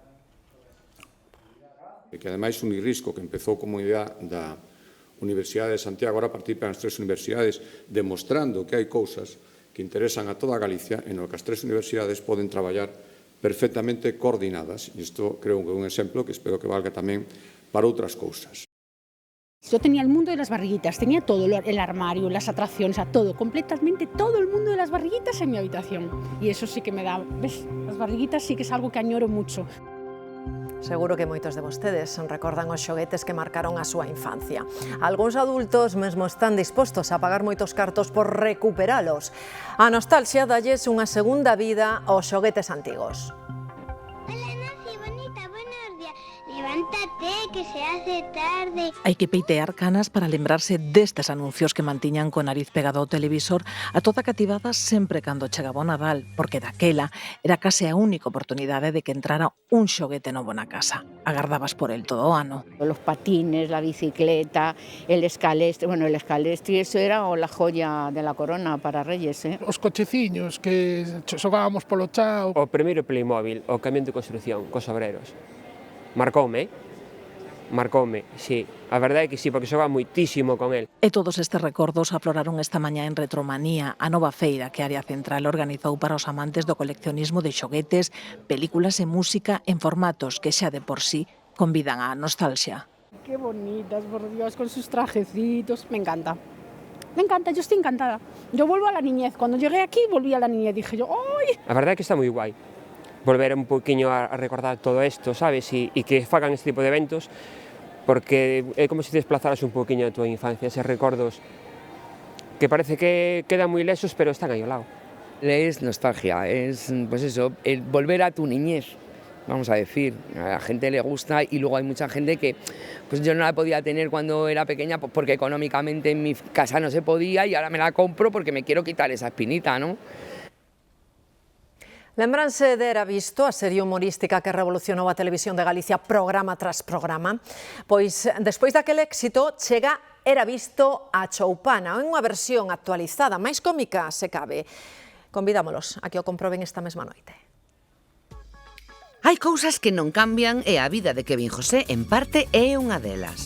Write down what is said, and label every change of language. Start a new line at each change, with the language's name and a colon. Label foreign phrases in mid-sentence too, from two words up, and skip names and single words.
Galician: Que ademais Unirrisco, que empezou como idea da Universidade de Santiago, agora participan as 3 universidades demostrando que hai cousas que interesan a toda Galicia e no que as 3 universidades poden traballar perfectamente coordinadas. E isto creo que é un exemplo que espero que valga tamén para outras cousas.
Spanish: Yo tenía el mundo de las barriguitas, tenía todo, el armario, las atracciones, todo, completamente todo el mundo de las barriguitas en mi habitación. Y eso sí que me da, ¿ves? Las barriguitas sí que es algo que añoro mucho.
Galician: Seguro que moitos de vostedes recordan os xoguetes que marcaron a súa infancia. Algúns adultos mesmo están dispostos a pagar moitos cartos por recuperalos. A nostalgia dalles unha segunda vida aos xoguetes antigos.
Spanish: Levántate, que se hace tarde.
Galician: Hai que peitear canas para lembrarse destes anuncios que mantiñan co nariz pegado ao televisor a toda cativada sempre cando chegaba o Nadal, porque daquela era case a única oportunidade de que entrara un xoguete novo na casa. Agardabas por el todo o ano.
Spanish: Los patines, la bicicleta, el escalestre, bueno, el escalestre, eso era la joya de la corona para Reyes, ¿eh?
Galician: Os cocheciños que xogábamos polo chao. O primeiro Playmobil, o camión de construcción, cos obreros. Marcoume, marcoume, sí. A verdade é que sí, porque xoga moitísimo con el. E todos estes recordos afloraron esta mañá en Retromanía, a nova feira que a Área Central organizou para os amantes do coleccionismo de xoguetes, películas e música en formatos que xa de por sí convidan á nostalgia.
Spanish: Qué bonitas, por Dios, con sus trajecitos. Me encanta. Me encanta, yo estoy encantada. Yo vuelvo a la niñez. Cuando llegué aquí, volví a la niñez. Dije yo, ¡ay!
Galician: A verdade é que está moi guai. Volver un poquinho a recordar todo isto, sabes? E que fagan este tipo de eventos, porque é como se desplazaras un poquinho a tua infancia, eses recordos que parece que quedan moi lesos, pero están aí ao lado.
Spanish: Es nostalgia, es pues eso, el volver a tu niñez, vamos a decir. A la gente le gusta y luego hay mucha gente que pues yo no la podía tener cuando era pequeña porque económicamente en mi casa no se podía y ahora me la compro porque me quiero quitar esa espinita, ¿no?
Galician: Lembranse de Era Visto, a serie humorística que revolucionou a televisión de Galicia programa tras programa? Pois, despois daquele éxito, chega Era Visto a Choupana, en unha versión actualizada, máis cómica se cabe. Convidámolos a que o comproben esta mesma noite. Hai cousas que non cambian e a vida de Kevin José, en parte, é unha delas.